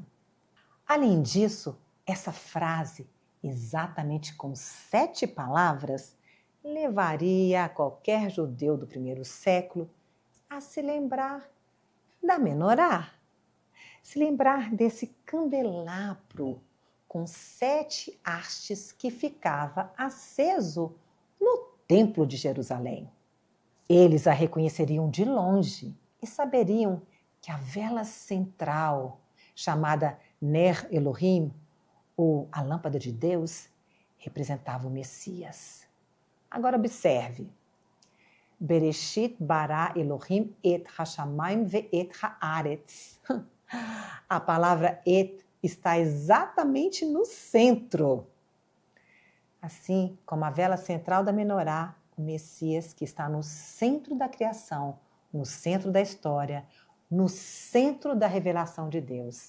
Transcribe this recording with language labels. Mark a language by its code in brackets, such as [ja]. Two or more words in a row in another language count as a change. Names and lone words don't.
[pt] Além disso, essa frase, exatamente com 7 palavras, levaria qualquer judeu do primeiro século a se lembrar da menorá, se lembrar desse candelabro com 7 hastes que ficava aceso no Templo de Jerusalém. Eles a reconheceriam de longe e saberiam que a vela central, chamada [he] נר אלהים, [pt] ou a lâmpada de Deus, representava o Messias. Agora observe. [he] בראשית ברא אלהים את השמים ואת הארץ. [pt] A palavra et está exatamente no centro. Assim como a vela central da menorá, o Messias que está no centro da criação, no centro da história, no centro da revelação de Deus.